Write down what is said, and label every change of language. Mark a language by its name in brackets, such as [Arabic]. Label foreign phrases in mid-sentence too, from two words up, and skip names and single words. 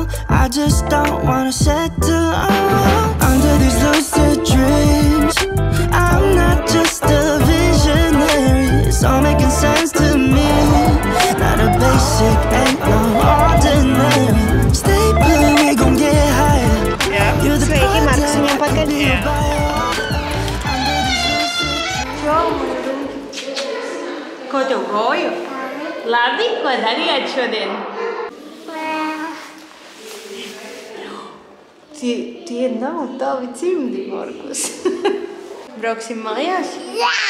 [English] I just don't wanna settle under these lucid dreams. I'm not just a visionary, it's all making sense to me. Not a basic, ain't no ordinary. Stay put, we gon' get higher. You're the product of you buy. [Latvian] Ko tev goju? Labi, ko darījāt šodien? Tie nav tavi cimdi, Markus. Brauksim mājās? Jā!